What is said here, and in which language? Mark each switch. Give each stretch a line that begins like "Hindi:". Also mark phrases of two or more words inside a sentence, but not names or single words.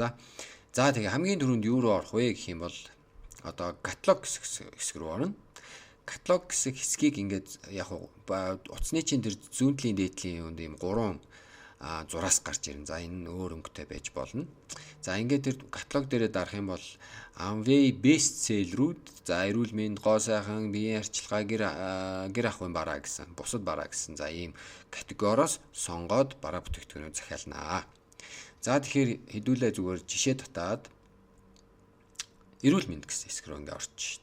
Mongolian: За тэгээ хамгийн түрүүнд юу руу орох вэ гэх юм бол одоо каталог хэсэг рүү орно. Каталог гэсэн хэсгийг ингээд яг утасны чинь тэр зүүнтлийн дээдлийн юм 3 зураас гарч ирнэ. За энэ өөр өнгөтэй байж болно. За ингээд тэр каталог дээрээ дарах юм бол Amway
English: best seller-
Mongolian: үүд за эрүүл мэнд, гоо сайхан, биеийн арчилгаа, гэр ахуйн бараа гэсэн, бусад бараа гэсэн за ийм категориос сонгоод бараа бүтээгдэхүүнүүд захиалнаа. За тэгэхээр хэдүүлээ зүгээр жишээ татаад эрүүл мэнд гэсэн хэсэг рүү ингээ орчих.